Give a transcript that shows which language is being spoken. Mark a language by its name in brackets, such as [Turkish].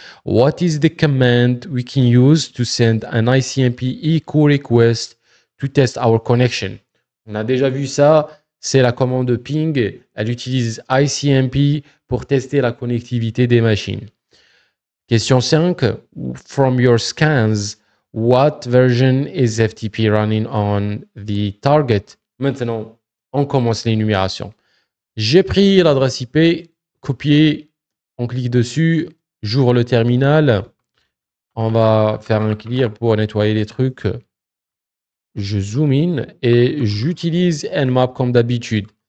[English] What is the command we can use to send an ICMP echo request to test our connection? [French] On a déjà vu ça. c'est la commande ping. Elle utilise ICMP pour tester la connectivité des machines. Question 5. [English] From your scans, what version is FTP running on the target? [French] Maintenant, on commence l'énumération. J'ai pris l'adresse IP, copié, on clique dessus, j'ouvre le terminal. On va faire un clear pour nettoyer les trucs. Je zoom in et j'utilise Nmap comme d'habitude.